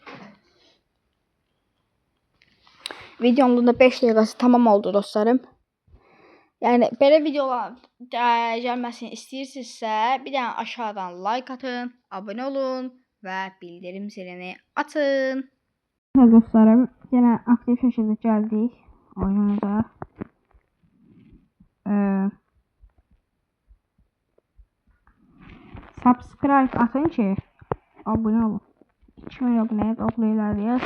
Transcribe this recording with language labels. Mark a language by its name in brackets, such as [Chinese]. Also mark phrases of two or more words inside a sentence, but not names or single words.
[Azerbaijani] Videonun da 5 dəqiqəsi tamam oldu dostlarım. Yəni belə videolar gəlməsini istəyirsinizsə, bir dənə aşağıdan like atın, abunə olun və bildirim zilini açın. [Turkish] Dostlarım, yine aktif şekilde geldik oyunumuza. [Azerbaijani] Subscribe atın ki abone olun. 2000 abunəyə toplayırıq.